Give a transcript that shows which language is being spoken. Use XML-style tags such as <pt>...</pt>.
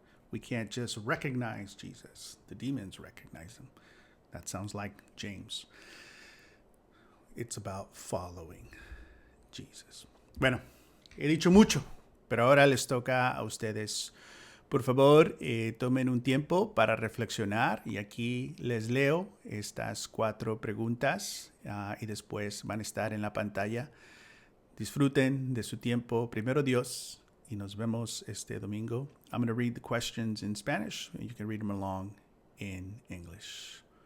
<en>We can't just recognize Jesus. The demons recognize him. That sounds like James. It's about following Jesus.</en> <es>Bueno, he dicho mucho, pero ahora les toca a ustedes. Por favor, tomen un tiempo para reflexionar y aquí les leo estas 4 preguntas y después van a estar en la pantalla. Disfruten de su tiempo. Primero Dios, y nos vemos este domingo.</es> <en>I'm going to read the questions in Spanish and you can read them along in English.</en>